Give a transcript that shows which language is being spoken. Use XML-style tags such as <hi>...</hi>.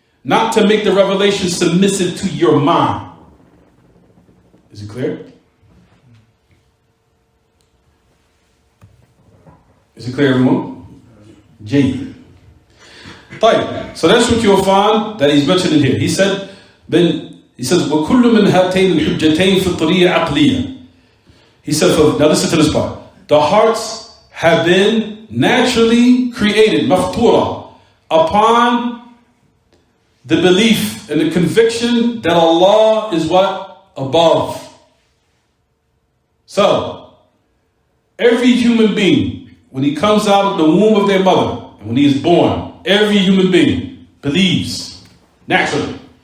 <en>Not to make the revelation submissive to your mind. Is it clear? Is it clear, everyone? Jay. So that's what you'll find that he's mentioning here. He says,</en> <ar>وَكُلُّ مِنْ هَاتَيْنِ الْحُجَّتَيْنِ فِطْرِيَّةً عَقْلِيَّةً.</ar> <en>He said, now listen to this part. The hearts have been naturally created, maftura, upon the belief and the conviction that Allah is what? Above. So, every human being, when he comes out of the womb of their mother, and when he is born, every human being believes, naturally.</en>